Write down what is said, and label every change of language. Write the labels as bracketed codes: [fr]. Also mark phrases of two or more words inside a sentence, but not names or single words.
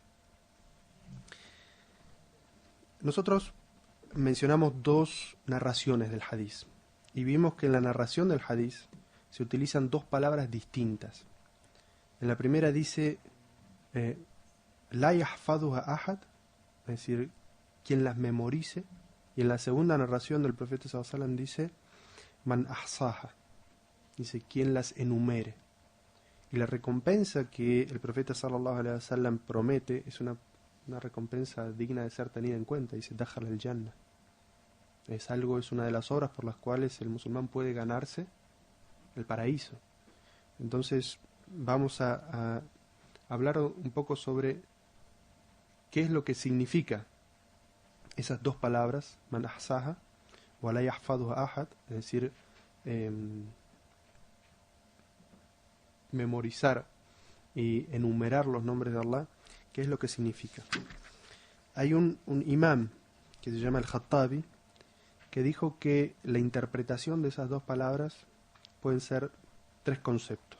[es] Nosotros mencionamos dos narraciones del hadiz y vimos que en la narración del hadiz se utilizan dos palabras distintas. En la primera dice [ar] لا يحفظها أحد, [es] es decir, quien las memorice, y en la segunda narración del profeta [ar] صلى الله عليه وسلم [es] dice [ar] من أحصاها, [es] dice quien las enumere. Y la recompensa que el profeta [ar] صلى الله عليه وسلم [es] promete es una recompensa digna de ser tenida en cuenta. [ar] Dice دخل الجنة. [es] Es una de las obras por las cuales el musulmán puede ganarse el paraíso. Entonces vamos a hablar un poco sobre qué es lo que significa esas dos palabras, [ar] من أحصاها ولا يحفظها أحد, [es] es decir, memorizar y enumerar los nombres de Allah, qué es lo que significa. Hay un imam que se llama al-Khattabi que dijo que la interpretación de esas dos palabras pueden ser tres conceptos.